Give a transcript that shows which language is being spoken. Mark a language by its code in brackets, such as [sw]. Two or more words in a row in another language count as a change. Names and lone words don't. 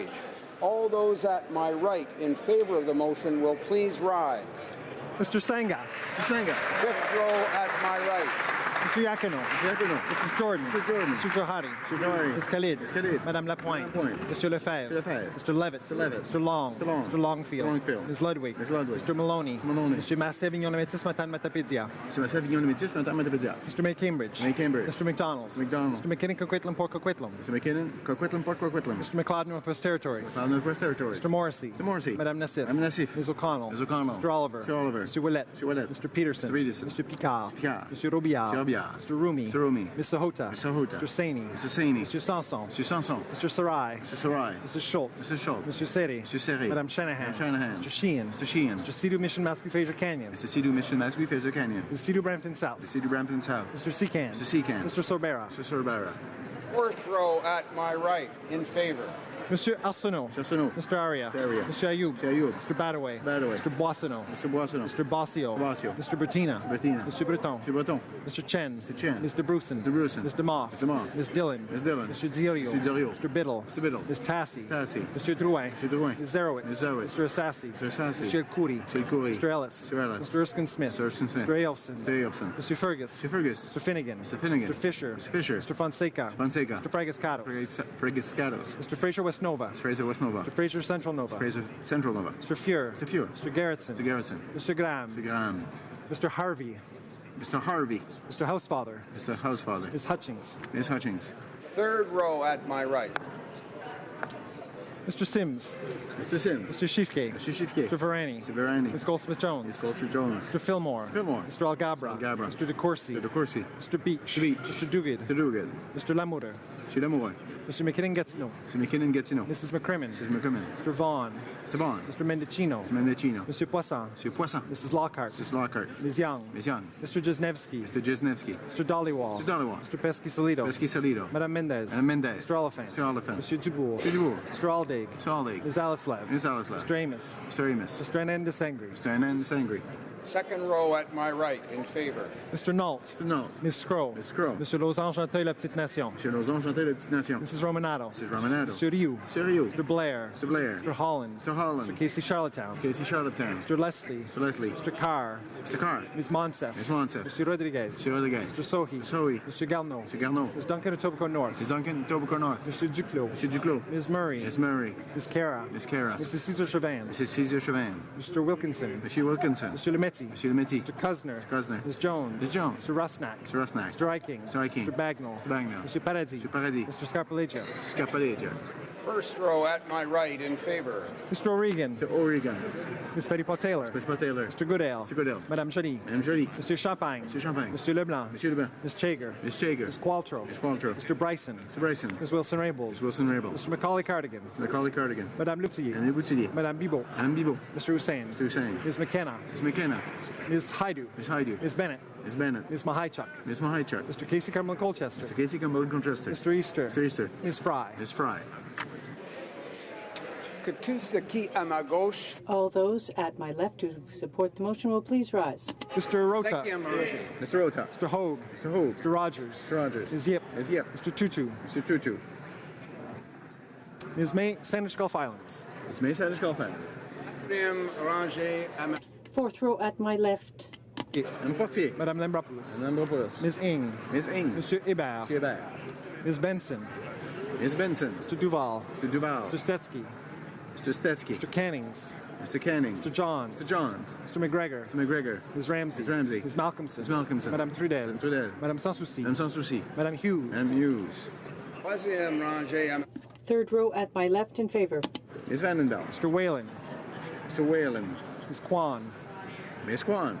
[en] All those at my right in favor of the motion will please rise. Mr. Sanga. Mr. Sanga. Fifth row at my right. Mr. Yakino. Mr. Yakino. Mrs. Jordan. Mr. Jordan. Mr. Johari. Mr. Johari. Ms. Khalid. Ms. Khalid. Madame Lapointe. Lapointe. Mr. Lefebvre. Mr. Lefebvre. Mr. Levitt. Mr. Levitt. Mr. Long. Mr. Long. Mr. Longfield. Mr. Longfield. Ms. Ludwig. Ms. Ludwig. Mr. Maloney. Mr. Maloney. Mr. Massé-Vignon Métis, Matane Matapédia. Mr. Massé-Vignon Métis, Matane Matapédia. Mr. May Cambridge. May Cambridge. Mr. McDonald. Mr. McDonald. Mr. McKinnon Coquitlam Port Coquitlam. Mr. McKinnon, Coquitlam, Port Coquitlam. Mr. McLeod Northwest Territories. McLeod Northwest Territories. Mr. Morrissey. Mr. Morrissey. Madame Nassif. Madame Nassif. Ms. O'Connell. Ms. O'Connell. Mr. Oliver. Mr. Oliver. Mr. Willett. Mr. Willett. Mr. Peterson. Mr. Peterson. Mr. Picard. Mr. Picard. Mr. Robillard. Mr. Robillard. Mr. Rumi. Mr. Rumi. Mr. Hota. Mr. Hota. Mr. Saini. Mr. Saini. Mr. Sanson. Mr. Sanson. Mr. Sarai. Mr. Sarai. Mrs. Schultz. Mr. Schultz. Mr. Seri. Mr. Seri. Madame Shanahan. Madame Shanahan. Mr. Sheehan. Mr. Sheehan. Mr. Sea-Doo Mission Mascou Fraser Canyon. Mr. Sea-Doo Mission Mascou Fraser Canyon. Mr. Sea-Doo Brampton South. Mr. Sea-Doo Brampton South. Mr. Seacan. Mr. Seacan. Mr. Sorbera. Mr. Sorbera. Fourth row at my right in favor. Monsieur Arsenault. Arsenault. Mr. Aria. Aria. Monsieur Ayoub. Ayoub. Mr. Badaway. Badaway. Mr. Boissonneau. Mr. Boissonneau. Mr. Bossio. Bossio. Mr. Bertina. Bertina. Mr. Breton. Mr. Breton. Mr. Chen. Mr. Chen. Mr. Bruson. Mr. Bruson. Mr. Moff. Mr. Moff. Ms. Dillon. Ms. Dillon. Mr. Diorio. Mr. Diorio. Mr. Biddle. Mr. Biddle. Ms. Tassi. Tassi. Monsieur Drouin. Mr. Drouin. Ms. Zerowitz. Ms. Zerowitz. Mr. Assassi. Mr. Assassi. Monsieur Khoury. Mr. Khoury. Mr. Ellis. Mr. Ellis. Mr. Erskine Smith. Mr. Erskine Smith. Mr. Ailson. Mr. Ailson. Mr. Fergus. Mr. Fergus. Mr. Finnegan. Mr. Finnegan. Mr. Fisher. Mr. Fisher. Mr. Fonseca. Fonseca. Mr. Fragascatos. Fragascatos. Mr. Fraser West Nova. Mr. Fraser West Nova. Mr. Fraser Central Nova. Mr. Fraser Central Nova. Mr. Fuhr. Mr. Fuhr. Mr. Garrettson. Mr. Garrettson. Mr. Graham. Mr. Graham. Mr. Harvey. Mr. Harvey. Mr. Housefather. Mr. Housefather. Ms. Hutchings. Ms. Hutchings. Third row at my right. Mr. Sims. Mr. Sims. Mr. Schiefke. Mr. Schiefke. Mr. Varani. Mr. Varani. Ms. Goldsmith-Jones. Ms. Goldsmith-Jones. Mr. Fillmore. Fillmore. Mr. Algabra. Algabra. Mr. DeCourcy. Mr. DeCourcy. Mr. Beach. Beach. Mr. Duguid. Mr. Duguid. Mr. Lamoureux. Mr. Lamoureux. Mr. McKinnon-Getzineau. Mr. McKinnon-Getzineau. Mrs. McCrimmon. Mrs. McCrimmon. Mr. Vaughn. Mr. Vaughn. Mr. Mendicino. Mr. Mendicino. Monsieur Poisson. Mr. Poisson. Mrs. Lockhart. Mrs. Lockhart. Ms. Young. Ms. Young. Mr. Jesnevsky. Mr. Jesnevsky. Mr. Dollywall. Mr. Dollywall. Mr. Pesky-Salido. Pesky-Salido. Madame Mendez. Madame Mendez. Mr. Oliphant. Mr. Oliphant. Monsieur Dubourg. Mr. Dubourg. Mr. Aldaig. Mr. Aldaig. Ms. Alislev. Ms. Alislev. Mr. Amos. Mr. Amos. Mr. Hernandez Sangri. Mr. Hernandez Sangri. Second row at my right, in favor. Mr. Nault. Mr. Nault. Ms. Scroll. Ms. Scroll. Monsieur Lausanne Chanteuil, La Petite Nation. Monsieur Lausanne Chanteuil, La Petite Nation. Mrs. Romanato. Mrs. Romanato. Monsieur Rioux. Mr. Rioux. Mr. Blair. Mr. Blair. Mr. Holland. Mr. Holland. Mr. Casey Charlottetown. Casey Charlottetown. Mr. Leslie. Mr. Leslie. Mr. Carr. Mr. Carr. Ms. Monsef. Ms. Monsef. Mr. Rodriguez. Mr. Rodriguez. Mr. Sohi. Sohi. Mr. Garneau. Mr. Garneau. Ms. Duncan Etobicoke North. Ms. Duncan Etobicoke North. Mr. Duclos. Mr. Duclos. Ms. Murray. Ms. Murray. Ms. Cara. Ms. Cara. Mrs. Cesar Chauvin. Mrs. Cesar Chauvin. Mr. Wilkinson. Mr. Wilkinson. Mr. Lemetti. Mr. Lemetti. Mr. Cusner. Mr. Cusner. Ms. Jones. Ms. Jones. Mr. Rusnak. Mr. Rusnak. Mr. Eiking. Mr. Eiking. Mr. Bagnall. Mr. Bagnall. Mr. Paradis. Mr. Paradis. Mr. Scarpaleggio. Mr. Scarpaleggio. First row at my right, in favor. Mr. O'Regan. Mr. O'Regan. Ms. Petitpot-Taylor. Mr. Taylor. Mr. Goodale. Mr. Goodale. Madame Joly. Madame Joly. Mr. Champagne. Mr. Champagne. Monsieur Leblanc. Monsieur Leblanc. Ms. Chager. Ms. Chager. Ms. Qualtrough. Ms. Qualtrough. Mr. Bryson. Mr. Bryson. Ms. Wilson-Raybould. Ms. Wilson-Raybould. Mr. Macaulay Cardigan. Mr. Macaulay Cardigan. Madame Lutillier. Madame Boutillier. Madame Bibot. Madame Bibot. Mr. Hussein. Mr. Hussein. Ms. McKenna. Ms. McKenna. Ms. Haidu. Ms. Haidu. Ms. Bennett. Ms. Bennett. Ms. Mahaichuk. Ms. Mahaichuk. Mr. Casey Cumberland Colchester. Mr. Casey Cumberland Colchester. Mr. Easter. Mr. Easter. Ms. Fry. Ms. Fry. [fr] Que tout ce qui à ma gauche. [en] All those at my left who support the motion will please rise. Mr. Rota. [fr] Cinquième rangée. [en] Mr. Rota. Mr. Hogue. Mr. Hogue. Mr. Rogers. Mr. Rogers. Ms. Yip. Ms. Yip. Mr. Tutu. Mr. Tutu. Ms. May, Sandwich Gulf Islands. Ms. May Sandwich Gulf Islands. [fr] Quatrième rangée à ma... [en] Fourth row at my left. Madame Portier. Madame Lambropoulos. Madame Lambropoulos. Ms. Ing. Ms. Ing. Monsieur Hébert. Monsieur Hébert. Ms. Benson. Ms. Benson. Mr. Duval. Mr. Duval. Mr. Stetsky. Mr. Stetsky. Mr. Cannings. Mr. Canning. Mr. Johns. Mr. Johns. Mr. McGregor. Mr. McGregor. Ms. Ramsey. Ms. Ramsey. Ms. Malcolmson. Ms. Malcolmson. Madame Trudel. Madame Trudel. Madame Sansouci. Madame Sansouci. Madame Hughes. Madame Hughes. [fr] Troisième rangée à ma... [en] Third row at my left in favor. Ms. Vandendaal. Mr. Whalen. Mr. Whalen. Ms. Kwan. Ms. Kwan.